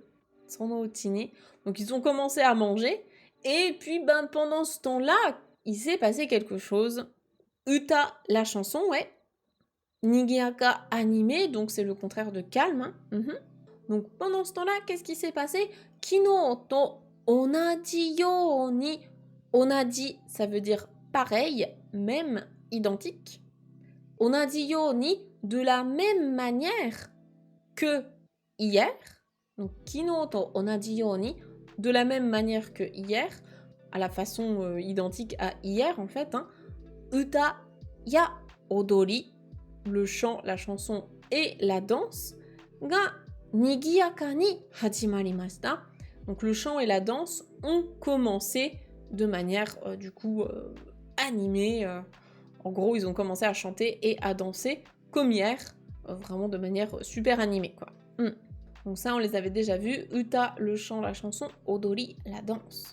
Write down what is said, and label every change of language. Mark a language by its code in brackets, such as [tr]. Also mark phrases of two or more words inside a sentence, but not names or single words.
[ja] そのうちに. [fr] Donc, ils ont commencé à manger. Et puis, pendant ce temps-là, il s'est passé quelque chose. Uta, la chanson, ouais. Nigiyaka, animé, donc c'est le contraire de calme. Hein. Donc, pendant ce temps-là, qu'est-ce qui s'est passé? [ja] 昨日と同じように. 同じ, [fr] ça veut dire pareil, même, identique. [ja] 同じように, [fr] de la même manière que hier. Donc, [ja] 昨日と同じように, [fr] de la même manière que hier, à la façon identique à hier en fait. Hein. [ja] 歌や踊り, [fr] le chant, la chanson et la danse. [ja] が賑やかに始まりました. [fr] Donc le chant et la danse ont commencé de manière animée. En gros, ils ont commencé à chanter et à danser comme hier, vraiment de manière super animée quoi. Donc ça, on les avait déjà vus. Uta, le chant, la chanson. Odori, la danse.